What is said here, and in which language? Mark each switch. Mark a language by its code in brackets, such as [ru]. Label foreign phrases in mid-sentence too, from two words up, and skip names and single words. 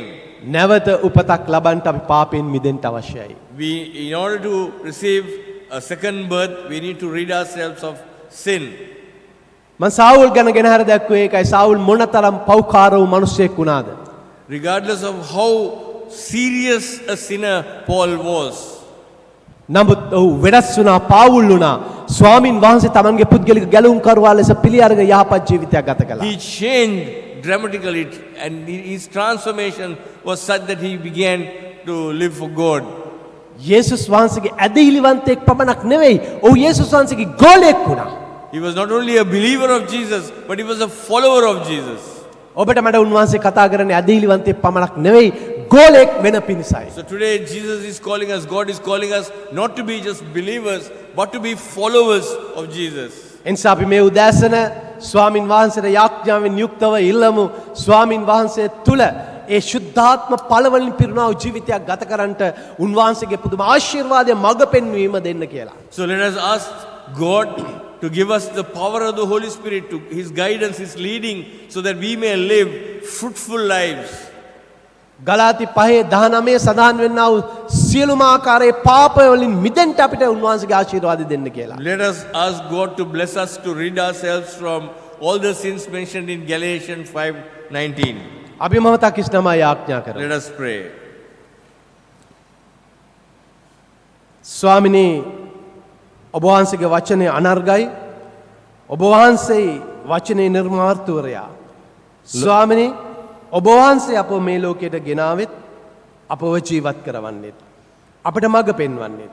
[si] නැවත උපතක් ලබන්නට අපි පාපයෙන් මිදෙන්න අවශ්‍යයි. [en] In order to receive a second birth, we need to rid ourselves of sin. [si] මම සාවුල් ගැන ගෙනහැර දැක්කුවේ ඒකයි. සාවුල් මොනතරම් පව්කාර වූ මිනිසෙක් වුණාද? [en] Regardless of how serious a sinner Paul was, [si] නමුත් ඔහු වෙනස් වුණා, පාවුල් වුණා. ස්වාමින් වහන්සේ තමන්ගේ පුද්ගලික ගැලවුම් කරවා ලෙස පිළි අරගෙන යහපත් ජීවිතයක් ගත කළා. [en] he changed dramatically and his transformation was such that he began to live for God. [si] යේසුස් වහන්සේගේ ඇදහිලිවන්තයෙක් පමණක් නෙවෙයි, ඔහු යේසුස් වහන්සේගේ ගෝලයෙක් වුණා. [en] He was not only a believer of Jesus, but he was a follower of Jesus. [si] ඔබට මට උන්වහන්සේ කතා කරන්නේ ඇදහිලිවන්තයෙක් පමණක් නෙවෙයි, ගෝලයෙක් වෙන පිණිසයි. [en] So today Jesus is calling us, God is calling us not to be just believers, but to be followers of Jesus. [si] එනිසා අපි මේ උදෑසන ස්වාමින් වහන්සේට යාඥාවෙන් යුක්තව ඉල්ලමු, ස්වාමින් වහන්සේ තුල ඒ ශුද්ධාත්ම ඵලවලින් පිරුණා වූ ජීවිතයක් ගත කරන්නට උන්වහන්සේගේ පුදුම ආශිර්වාදය මඟ පෙන්වීම දෙන්න කියලා. [en] So let us ask God to give us the power of the Holy Spirit, to his guidance, his leading, so that we may live fruitful lives. [si] ගලාති 5:19 සඳහන් වෙන්නා වූ සියලුම ආකාරයේ පාපය වලින් මිදෙන්න අපිට උන්වහන්සේගේ ආශිර්වාද දෙන්න කියලා. [en] Let us ask God to bless us to rid ourselves from all the sins mentioned in Galatians 5:19. [si] අපි මොහොතක් ඉස්නමා යාඥා කරමු. [en] Let us pray. [si] ස්වාමිනී, ඔබ වහන්සේගේ වචනේ අනර්ගයි. ඔබ වහන්සේ වචනේ නිර්මාර්ථවරයා. ස්වාමිනී, ඔබ වහන්සේ අපව මේ ලෝකයට ගෙනාවෙත් අපව ජීවත් කරවන්නෙත් අපට මඟ පෙන්වන්නෙත්.